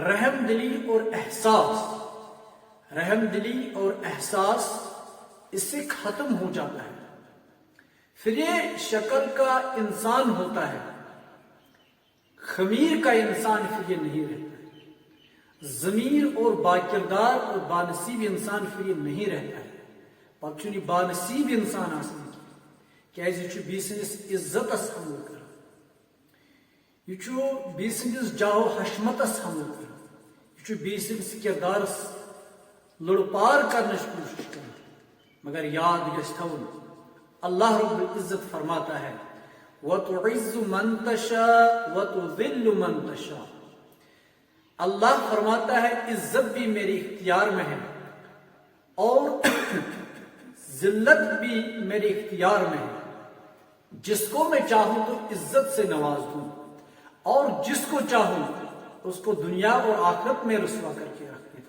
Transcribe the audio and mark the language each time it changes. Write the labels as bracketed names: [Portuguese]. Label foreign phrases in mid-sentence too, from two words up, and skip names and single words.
[Urdu] رحم دلی اور احساس اس سے ختم ہو جاتا ہے، پھر یہ شکل کا انسان ہوتا ہے، خمیر کا انسان پھر یہ نہیں رہتا، ضمیر اور باکردار اور بانصیب انسان پھر یہ نہیں رہتا ہے، [Kashmiri] پتہ چھُنہٕ بانصیب انسان آسان کیازِ یہِ چھُ بیٚیہِ سٕنٛدِس عزتس حملہٕ کران، یہِ چھُ بیٚیہِ سٕنٛدِس جاو حشمتس حملہٕ کران، یہِ چھُ بیٚیہِ سٕنٛدِس کردارس لڑپار کرنٕچ کوٗشش کران۔ مگر یاد گژھِ تھاوُن، [Urdu] اللہ رب العزت فرماتا ہے [Arabic] وَتُعِزُّ مَن تَشَاءُ وَتُذِلُّ مَن تَشَاءُ، [Urdu] اللہ فرماتا ہے عزت بھی میرے اختیار میں ہے اور ذلت بھی میرے اختیار میں ہے، جس کو میں چاہوں تو عزت سے نواز دوں اور جس کو چاہوں اس کو دنیا اور آخرت میں رسوا کر کے رکھ دیتا۔